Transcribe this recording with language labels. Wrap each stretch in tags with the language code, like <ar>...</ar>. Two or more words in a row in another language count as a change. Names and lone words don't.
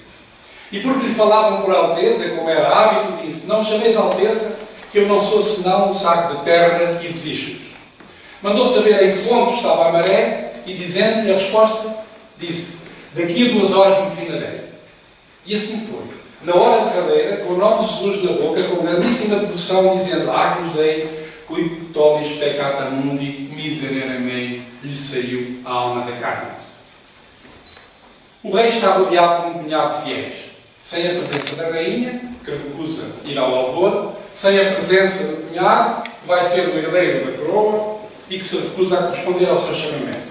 <pt>E porque lhe falavam por alteza, como era hábito, disse: não chameis alteza, que eu não sou senão um saco de terra e de bichos. Mandou saber em que ponto estava a maré e, dizendo-lhe a resposta, disse: daqui a 2 horas me finarei. E assim foi. Na hora de cadeira, com o nome de Jesus na boca, com grandíssima devoção, dizendo:</pt> <la>Agnus Dei, cui tobis peccata mundi, miserere mei,</la> <pt>lhe saiu a alma da carne. O rei está rodeado por um punhado de fiéis, sem a presença da rainha, que recusa ir ao alvor, sem a presença do cunhado, que vai ser o herdeiro da coroa e que se recusa a corresponder ao seu chamamento.</pt>